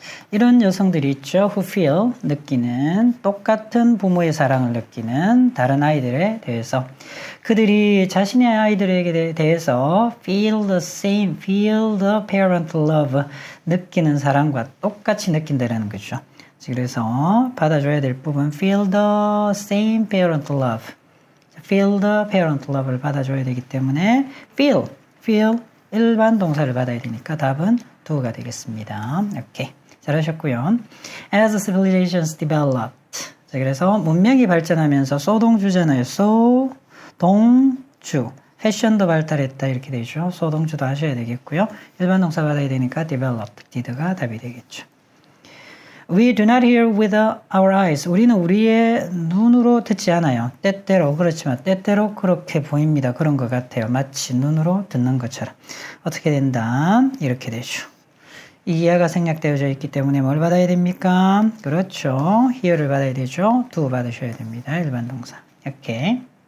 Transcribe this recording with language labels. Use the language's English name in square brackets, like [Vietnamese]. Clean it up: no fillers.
[Korean] 이런 여성들이 있죠. who feel, 느끼는, 똑같은 부모의 사랑을 느끼는 다른 아이들에 대해서 그들이 자신의 아이들에게 대해서 feel the same, feel the parent love 느끼는 사랑과 똑같이 느낀다는 거죠. 그래서 받아줘야 될 부분 feel the same parent love feel the parent love를 받아줘야 되기 때문에 feel 일반 동사를 받아야 되니까 답은 do가 되겠습니다. 오케이. 잘하셨고요. [English] As civilizations developed. [Korean] 자, 그래서 문명이 발전하면서 소동주잖아요. 소동주. 패션도 발달했다 이렇게 되죠. 소동주도 하셔야 되겠고요. 일반 동사 받아야 되니까 developed, did가 답이 되겠죠. [English] We do not hear with our eyes. [Korean] 우리는 우리의 눈으로 듣지 않아요. 때때로 그렇지만 때때로 그렇게 보입니다. 그런 것 같아요. 마치 눈으로 듣는 것처럼. 어떻게 된다? 이렇게 되죠. 이 이하가 생략되어져 있기 때문에 뭘 받아야 됩니까? 그렇죠. hear를 받아야 되죠. do 받으셔야 됩니다. 일반 동사. 이렇게.